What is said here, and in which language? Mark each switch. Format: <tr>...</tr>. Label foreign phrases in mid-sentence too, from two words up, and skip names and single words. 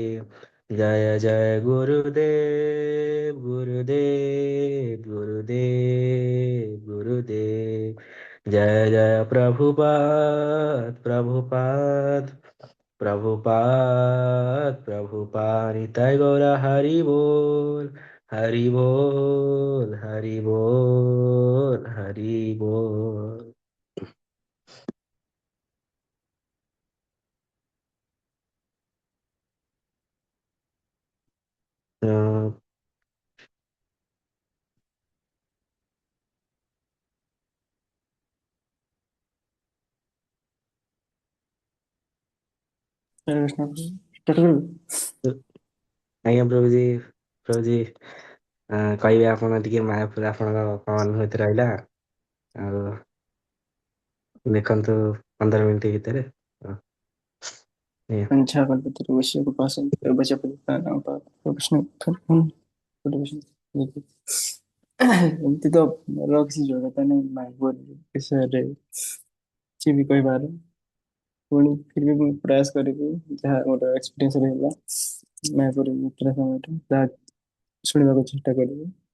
<hi>जय जय गुरुदेव जय जय प्रभुपाद निताय गौर हरि बोल। अ,</hi> <or>ହରେ କୃଷ୍ଣ ଷ୍ଟାର୍ଟ କରିବୁ? ଆଜ୍ଞା ପ୍ରଭୁଜୀ କହିବେ ଆପଣ ଟିକେ ମାୟାପୁର ଆପଣଙ୍କ କଣ ଅନୁଭୂତି ରହିଲା, ଆଉ ଦେଖନ୍ତୁ 15 ମିନିଟ୍ ଭିତରେ। ଆଜ୍ଞା।</or> <sa>पंचाकल्पतरुश्य कृष्ण</sa> <or>ଏମିତି ତ ମୋର କିଛି ଯୋଗ୍ୟତା ନାହିଁ ମାଇପୁର ବିଷୟରେ କିଛି ବି କହିବାର, ପୁଣି</or> <hi>फिर भी</hi> <or>ମୁଁ ପ୍ରୟାସ କରିବି ଯାହା ମୋର ଏକ୍ସପିରିଏନ୍ସ ରହିଲା ମାଇପୁର ଯାତ୍ରା ସମୟରେ ତାହା ଶୁଣିବାକୁ ଚେଷ୍ଟା କରିବି।</or>